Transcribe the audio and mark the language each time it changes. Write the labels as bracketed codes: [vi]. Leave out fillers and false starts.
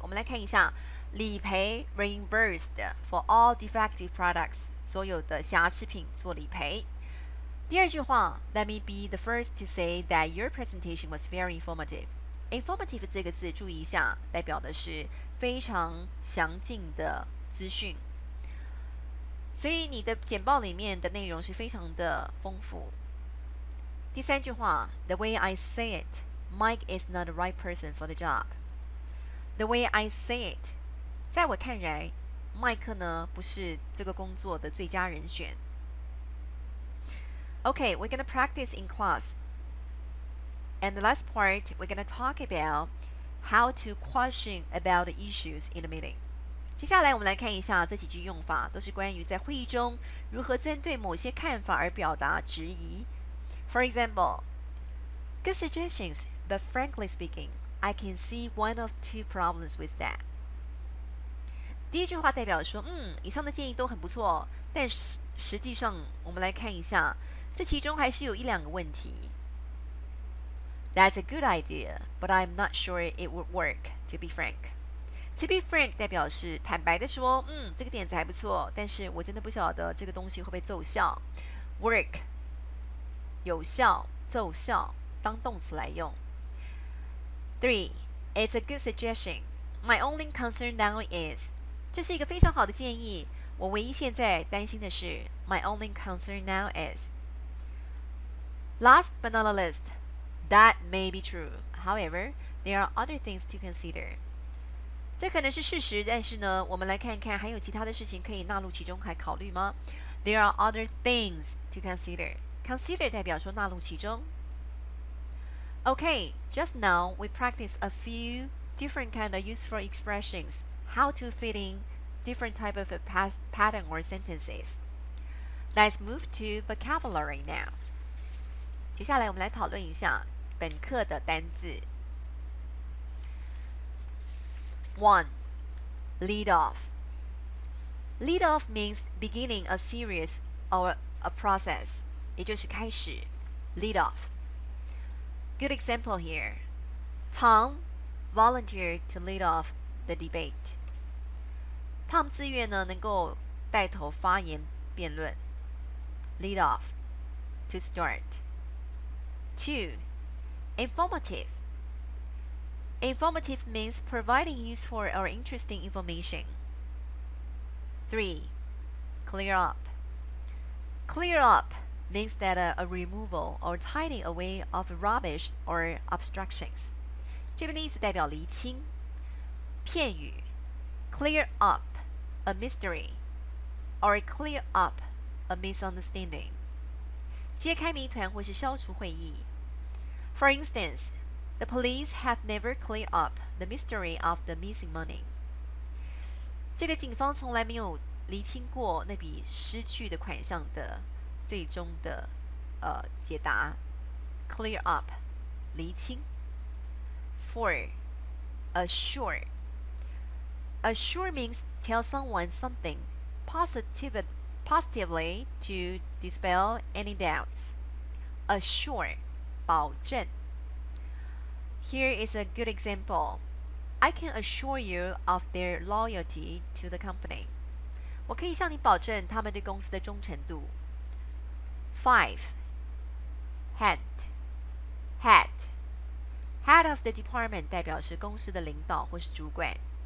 [zh] 我们来看一下理赔 [en] reimbursed for all defective products [zh] 所有的瑕疵品做理赔。第二句话 [en] Let me be the first to say that your presentation was very informative [zh] informative 这个字注意一下，代表的是非常详尽的资讯。所以你的简报里面的内容是非常的丰富。第三句话 [en] ，The way I say it, Mike is not the right person for the job. The way I say it， [zh] 在我看来，麦克呢不是这个工作的最佳人选。 [en] Okay, we're gonna practice in class. And the last part, we're gonna talk about how to question about the issues in the meeting. [zh] 接下来我们来看一下这几句用法，都是关于在会议中如何针对某些看法而表达质疑。 [en] For example, good suggestions, but frankly speaking, I can see one of two problems with that. [zh] 第一句话代表说，以上的建议都很不错，但实际上我们来看一下，这其中还是有一两个问题。 [en] That's a good idea, but I'm not sure it would work, to be frank. To be frank [zh] 代表是坦白的说，这个点子还不错，但是我真的不晓得这个东西会不会奏效。 Work 有效、奏效当动词来用。 [en] 3. It's a good suggestion. My only concern now is [zh] 这是一个非常好的建议，我唯一现在担心的是 [en] My only concern now is Last but not the least, that may be true. However, there are other things to consider. [zh] 这可能是事实，但是呢，我们来看看还有其他的事情可以纳入其中还考虑吗？ [en] There are other things to consider. [zh] Consider 代表说纳入其中。 [en] Okay, just now we practiced a few different kind of useful expressions, how to fit in different type of a pattern or sentences. Let's move to vocabulary now. [zh] 接下来我们来讨论一下本课的单字。 [en] 1. Lead off. Lead off means beginning a series or a process. [zh] 也就是开始 lead off. [en] Good example here. Tom volunteered to lead off the debate. [zh] Tom 自愿呢能够带头发言辩论 [en] lead off, to start. 2. Informative. Informative means providing useful or interesting information. 3. Clear up. Clear up means that a removal or tidying away of rubbish or obstructions. [zh] 这边的意思代表厘清。片语 [en] clear up a mystery or clear up a misunderstanding. [zh] 揭开谜团或是消除会议。 For instance, the police have never cleared up the mystery of the missing money. 这个警方从来没有厘清过那笔失去的款项的最终的解答。 [en] Clear up [zh] 厘清。 [en] 4. Assure. Assure means tell someone something positively to dispel any doubts. Assure [zh] 保证。 [en] Here is a good example. I can assure you of their loyalty to the company. [zh] 我可以向你保证他们对公司的忠诚度。5. Head. [en] Head of the department [zh] 代表是公司的领导或是主管。